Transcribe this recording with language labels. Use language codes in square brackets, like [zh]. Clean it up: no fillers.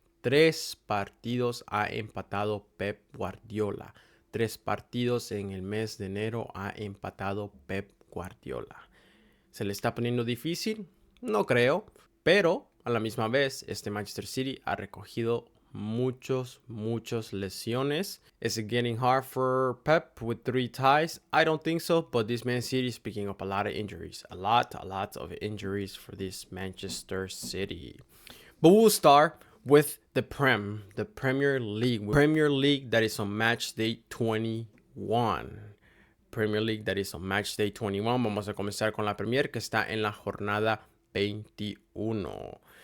[es] 3 partidos ha empatado Pep Guardiola. 3 partidos en el mes de enero ha empatado Pep Guardiola. ¿Se le está poniendo difícil? No creo. Pero a la misma vez, este Manchester City ha recogido muchas lesiones. [en] Is it getting hard for Pep with 3 ties? I don't think so, but this Man City is picking up a lot of injuries. A lot of injuries for this Manchester City. But we'll start with the Premier League. Premier League that is on match day 21. Premier League that is on match day 21. [es] Vamos a comenzar con la Premier, que está en la jornada 21.